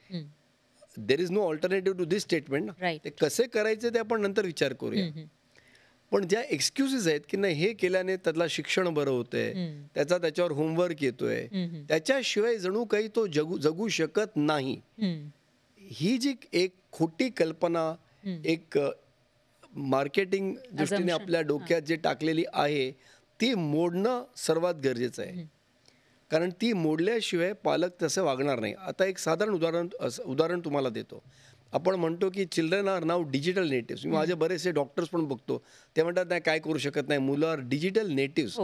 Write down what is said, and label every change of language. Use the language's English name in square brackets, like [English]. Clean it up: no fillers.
[English] हं. There is no alternative to this statement ना. Right. [Marathi] ते कसे करायचे ते आपण नंतर विचार करूया. हं, हं. पण ज्या एक्सक्युजेस आहेत की नाही हे केल्याने त्यातला शिक्षण बरं होतंय, हं. त्याच्यावर होमवर्क येतोय, हं, हं. त्याच्याशिवाय जणू काही तो जगू शकत नाही. हं. ही जी एक खोटी कल्पना एक मार्केटिंग दृष्टीने [English] Assumption. [Marathi] आपल्या डोक्यात जे टाकलेली आहे ती मोडणं सर्वात गरजेचं आहे. कारण ती मोडल्याशिवाय पालक तसं वागणार नाही. आता एक साधारण उदाहरण तुम्हाला देतो. आपण म्हणतो की [English] Children are now digital natives. [Marathi] मी माझे बरेचसे डॉक्टर्स पण बघतो, ते म्हणतात नाही काय करू शकत नाही, मुलं [English] Are digital natives.